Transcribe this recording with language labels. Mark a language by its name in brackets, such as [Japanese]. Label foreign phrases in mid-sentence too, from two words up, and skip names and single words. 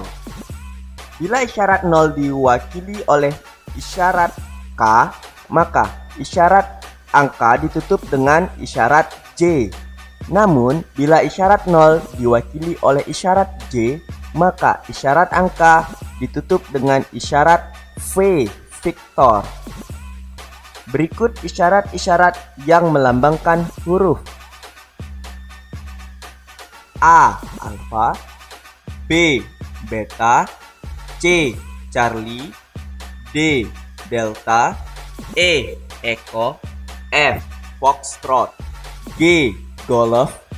[Indonesian] Bila isyarat 0 diwakili oleh isyarat K, maka isyarat angka ditutup dengan isyarat J. Namun, bila isyarat 0 diwakili oleh isyarat J, maka isyarat angka ditutup dengan isyarat V, Victor. Berikut isyarat-isyarat yang melambangkan huruf: [English] A, alfa, B, beta, C, Charlie, D, delta, E, echo, F, foxtrot, G, golf,